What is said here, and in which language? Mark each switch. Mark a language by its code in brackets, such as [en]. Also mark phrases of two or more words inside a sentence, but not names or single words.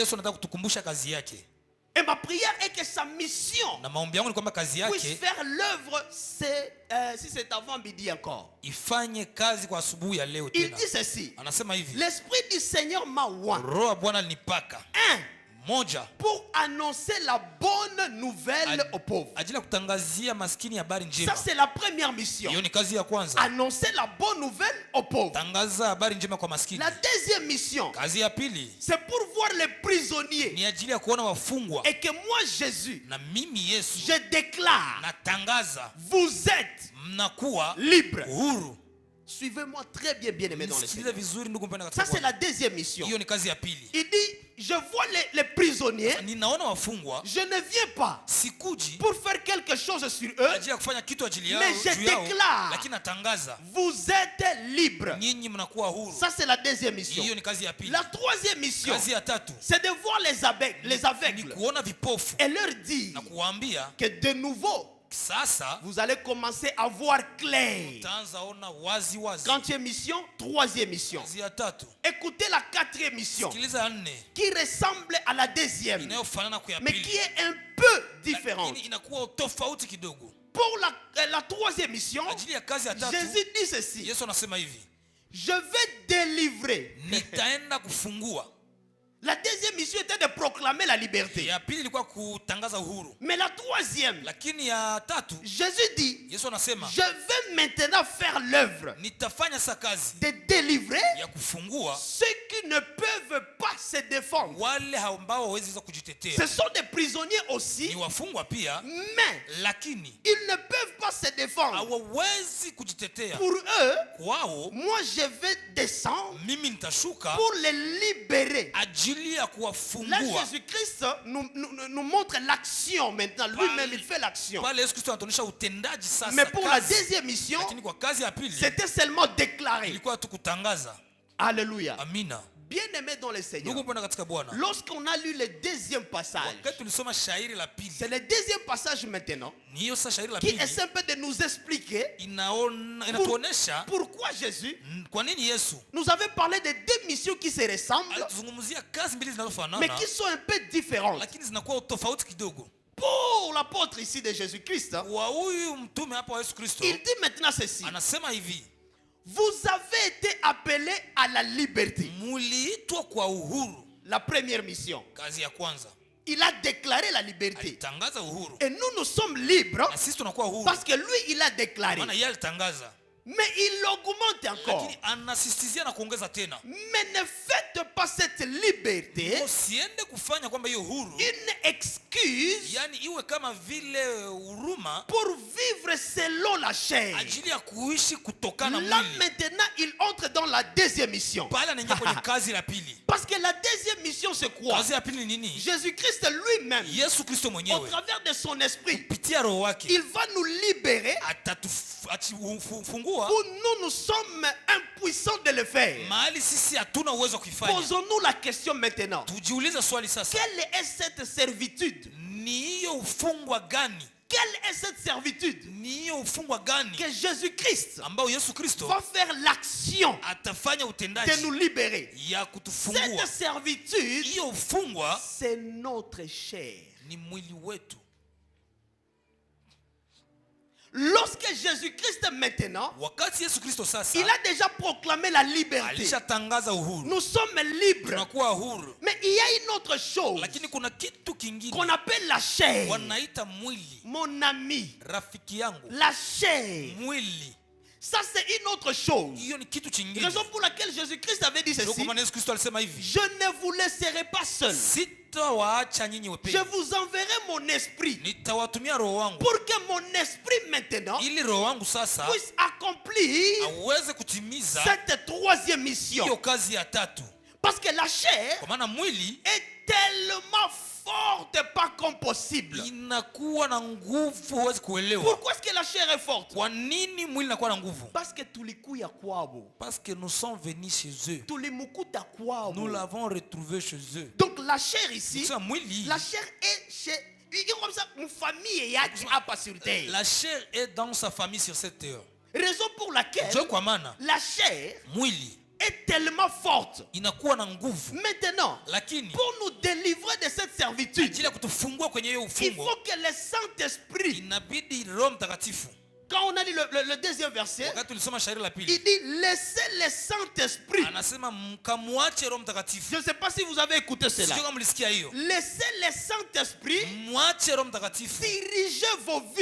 [fr] Et ma prière est que sa mission puisse faire l'œuvre, si c'est avant midi encore. Il dit ceci. L'Esprit du Seigneur m'a oint. moja, pour annoncer la bonne nouvelle aux pauvres. [sw] ajili ya kutangazia maskini habari njema. [fr] Ça c'est la première mission. [sw] Hiyo ni kazi ya kwanza. [fr] Annoncer la bonne nouvelle aux pauvres. [sw] Tangaza habari njema kwa maskini. [fr] La deuxième mission, [sw] kazi ya pili, [fr] c'est pour voir les prisonniers. [sw] ni ajili ya kuona wafungwa. [fr] Et que moi Jésus, [sw] na mimi Yesu, [fr] je déclare, [sw] natangaza, [fr] vous êtes [sw] mnakuwa [fr] libre. [sw] Uhuru. [fr] Suivez-moi très bien, bien aimé dans le Seigneur. Ça Ça c'est la deuxième mission. [sw] Hiyo ni kazi ya pili. [fr] Il dit, je vois les prisonniers. [sw] Ninaona wafungwa. [fr] Je ne viens pas [sw] Sikuji [fr] pour faire quelque chose sur eux, [sw] ajili ya kufanya kitu ajili yao, [fr] mais je déclare, [sw] lakini natangaza, [fr] vous êtes libres. [sw] nyinyi mnakuwa huru. [fr] Ça c'est la deuxième mission. [sw] Hiyo ni kazi ya pili. [fr] La troisième mission, [sw] Kazi ya tatu, [fr] c'est de voir les aveugles [sw] ni kuona vipofu [fr] et leur dire [sw] na kuwaambia [fr] que de nouveau, [sw] sasa [fr] vous allez commencer à voir clair. [sw] utaanza ona wazi wazi. [fr] Quatrième mission, troisième mission. [sw] Kazi ya tatu, [fr] Écoutez la quatrième mission, [sw] sikiliza ya nne, [fr] qui ressemble à la deuxième, [sw] inayofanana kwa ya [fr] mais [sw] pili, [fr] qui est un peu différente. [sw] lakini inakuwa tofauti kidogo. [fr] Pour la troisième mission, [sw] Ajili ya kazi ya tatu, [fr] Jésus dit ceci: [sw] Yesu anasema hivi, [fr] je vais délivrer. [sw] nitaenda kufungua. [fr] La deuxième mission était de proclamer la liberté. [sw] Ya pili ilikuwa kutangaza uhuru. [fr] Mais la troisième, [sw] Lakini ya tatu, [fr] Jésus dit, [sw] Yesu anasema, [fr] je vais maintenant faire l'œuvre [sw] nitafanya sa kazi [fr] de délivrer [sw] ya kufungua [fr] ceux qui ne peuvent pas se défendre. [sw] wale ambao hawezi kujitetea. [fr] Ce sont des prisonniers aussi, [sw] Ni wafungwa pia, [fr] mais [sw] lakini [fr] ils ne peuvent pas se défendre. [sw] hawawezi kujitetea. [fr] Pour eux, [sw] Kwao [fr] moi je vais descendre [sw] mimi nitashuka [fr] pour les libérer. [sw] ajili ya [fr] Là, [sw] kuwafungua. [fr] Jésus-Christ nous montre l'action maintenant. Lui-même, il fait l'action. [sw] Pale Yesu Kristo anatuonyesha utendaji sasa. [fr] Mais pour la [sw] kazi. [fr] deuxième mission, [sw] Lakini kwa kazi ya pili, [fr] c'était seulement déclaré. [sw] ilikuwa tu kutangaza. [fr] Alléluia. [sw] Amina. [fr] Bien-aimé dans le Seigneur, [sw] Ndugu mpendwa katika Bwana, [fr] lorsqu'on a lu le deuxième passage, [sw] wakati tulisoma shairi la pili, [fr] c'est le deuxième passage maintenant [sw] ni hiyo sasa shairi la [fr] qui [sw] pili [fr] essaie un peu de nous expliquer [sw] inatuonesha [fr] pourquoi Jésus [sw] kwa nini Yesu [fr] nous avait parlé de deux missions qui se ressemblent, [sw] alituzungumzia kazi mbili [fr] mais [sw] zinazofanana [fr] qui sont un peu différentes. [sw] lakini zinakuwa tofauti kidogo. [fr] Pour l'apôtre ici de Jésus-Christ, [sw] Wa huyu mtume hapa wa Yesu Kristo [fr] il dit maintenant ceci: [sw] anasema hivi, [fr] vous avez été appelés à la liberté. [sw] muliitwa kwa uhuru. [fr] La première mission, [sw] Kazi ya kwanza, [fr] il a déclaré la liberté. [sw] alitangaza uhuru. [fr] Et nous sommes libres [sw] Na sisi tunakuwa uhuru. [fr] parce que lui, il a déclaré. [sw] Maana yeye alitangaza. [fr] Mais il augmente encore. [sw] Lakini anasisitizia na kuongeza tena. [fr] Mais ne faites pas cette liberté [sw] Usiende kufanya kwamba hiyo uhuru [fr] une excuse [sw] yani iwe kama vile huruma [fr] pour vivre selon la chair. [sw] ajili ya kuishi kutokana na [fr] Là [sw] mwili. [fr] maintenant, il entre dans la deuxième mission. [sw] Pale anaingia kwenye kazi la pili. [fr] Parce que la deuxième mission, c'est quoi? [sw] Kazi ya pili ni nini? [fr] Jésus-Christ lui-même, [sw] Yesu Kristo [fr] au [sw] mwenyewe [fr] travers de son esprit, [sw] kupitia roho wake [fr] il va nous libérer [sw] atatufungua [fr] où nous sommes impuissants de le faire. [sw] mahali sisi hatuna uwezo wa kuifanya. [fr] Posons-nous la question maintenant. [sw] Tujiulize swali sasa, [fr] Quelle est cette servitude? [sw] ni hiyo ufungwa gani? [fr] Quelle est cette servitude [sw] Ni hiyo ufungwa gani [fr] que Jésus-Christ [sw] ambao Yesu Kristo [fr] va faire l'action [sw] atafanya [fr] de [sw] utendaji [fr] nous libérer? [sw] ya kutufungua? [fr] Cette servitude, [sw] Hiyo ufungwa [fr] c'est notre chair. [sw] ni mwili wetu. [fr] Lorsque Jésus-Christ maintenant, [sw] Wakati Yesu Kristo sasa [fr] il a déjà proclamé la liberté. [sw] alishatangaza uhuru, [fr] Nous sommes libres. [sw] tunakuwa huru, [fr] Mais il y a une autre chose [sw] lakini kuna kitu kingine [fr] qu'on appelle la chair. [sw] wanaita mwili. [fr] Mon ami, [sw] Rafiki yangu, [fr] la chair. [sw] mwili [fr] Ça, c'est une autre chose. [sw] hiyo ni kitu chingine. [fr] Raison pour laquelle Jésus-Christ avait dit [sw] Ndio [fr] ceci: [sw] kwa maana Yesu Kristo alisema hivi, [fr] je ne vous laisserai pas seul. [sw] sitawaacha nyinyi [fr] Je [sw] wepeke, [fr] vous enverrai mon esprit [sw] nitawatumia roho wangu [fr] pour que mon esprit maintenant [sw] ili roho wangu sasa [fr] puisse accomplir [sw] aweze kutimiza [fr] cette troisième mission. [sw] hiyo kazi ya tatu. [fr] Parce que la chair [sw] Kwa maana mwili [fr] est tellement forte, pas comme possible. [sw] inakuwa na nguvu, huwezi kuelewa. [fr] Pourquoi est-ce que la chair est forte? [sw] Kwa nini mwili inakuwa na nguvu? [fr] Parce que [sw] tulikuya kwabo. [fr] Parce que nous sommes venus chez eux, [sw] Tulimukuta kwabo. [fr] nous l'avons retrouvé chez eux. Donc la chair ici, [sw] Sasa mwili, [fr] la chair est chez comme ça, une famille [sw] yake hapa [fr] sur terre. la chair est dans sa famille sur cette terre. Raison pour laquelle [sw] Ndio kwa maana [fr] la chair [sw] mwili [fr] est tellement forte. [sw] inakuwa na nguvu, [fr] Maintenant, [sw] lakini [fr] pour nous délivrer de cette servitude, [sw] ajili ya kutufungua kwenye hiyo [fr] il [sw] ufungo [fr] faut que le Saint-Esprit, [sw] inabidi Roho Mtakatifu [fr] quand on a lu le deuxième verset, il dit laissez le Saint-Esprit. Je ne sais pas si vous avez écouté cela. Laissez le Saint-Esprit diriger vos vies.